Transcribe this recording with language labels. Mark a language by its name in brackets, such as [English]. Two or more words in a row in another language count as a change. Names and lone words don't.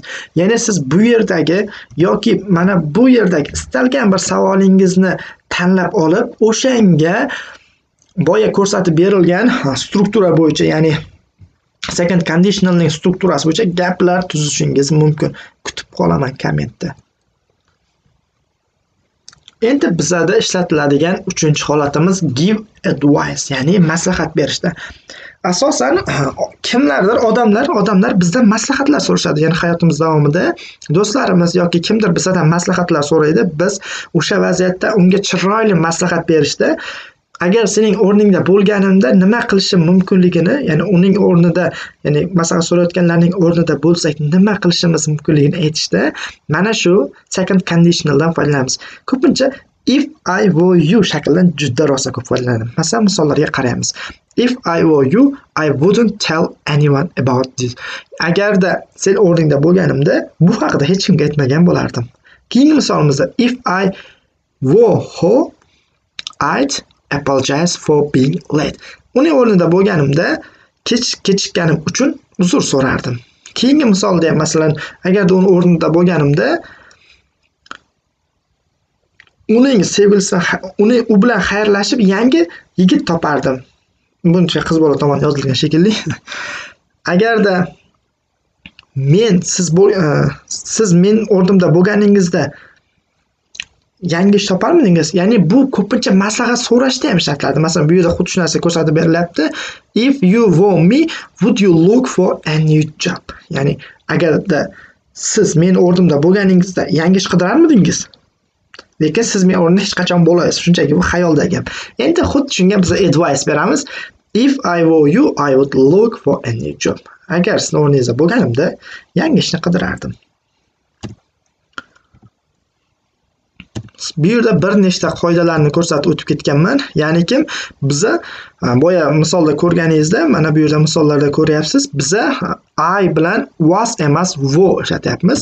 [Uzbek] Ya'ni siz bu yerdagi yoki mana bu yerdagi istalgan bir savolingizni tanlab olib, o'shanga boya ko'rsatib berilgan struktura bo'yicha, ya'ni [English] second conditionalning [Uzbek] strukturasi bo'yicha gaplar tuzishingiz mumkin. Kutib qolaman kommentda. Endi bizda ishlatiladigan 3-holatimiz [English] give advice, [Uzbek] ya'ni maslahat berishda. Asosan kimlardir odamlar bizdan maslahatlar so'rashadi. Ya'ni hayotimiz davomida do'stlarimiz yoki kimdir bizdan maslahatlar so'raydi. Biz o'sha vaziyatda unga chiroyli maslahat berishda agar sening o'rningda bo'lganimda nima qilishim mumkinligini, ya'ni uning o'rnida, ya'ni masalan so'rayotganlarning o'rnida bo'lsak nima qilishimiz mumkinligini aytishda mana shu [English] second conditionaldan [Uzbek] foydalanamiz. Ko'pincha [English] if I were you [Uzbek] shaklidan juda rosa ko'p foydalanadi. Masalan, misollarga qaraymiz. [English] If I were you, I wouldn't tell anyone about this. [Uzbek] Agarda sen o'rningda bo'lganimda bu haqida hech kimga aytmagan bo'lardim. Keyingi misolimizda [English] if I were her, I'd apologize for being late. [Uzbek] Uning o'rnida bo'lganimda kechikkanim uchun uzr so'rardim. Keyingi misolda masalan, agarda uning o'rnida bo'lganimda uning sevgilisi u bilan xayrlashib yangi yigit topardim. Buncha qiz bola tomonidan yozilgan shekilli. Agarda siz men o'rnimda bo'lganingizda yangi ish toparmidingiz? Ya'ni bu ko'pincha maslahat so'rashda ham ishlatiladi. Masalan, bu yerda xuddi shu narsa ko'rsatib berilyapti. [English] If you were me, would you look for a new job? [Uzbek] Ya'ni agarda siz men o'rnimda bo'lganingizda yangi ish qidirarmidingiz? Lekin siz men o'rnimda hech qachon bo'lmaysiz. Shunchaki bu xayolda gap. Endi xuddi shunga biz advice beramiz. [English] If I were you, I would look for a new job. [Uzbek] Agar siz o'rningizda bo'lganimda yangi ishni qidirardim. Bu yerda bir nechta qoidalarni ko'rsatib o'tib ketganman. Ya'niki biza boya misolda ko'rganingizda, mana bu yerda misollarda ko'ryapsiz, biza I bilan was emas were ishlatyapmiz.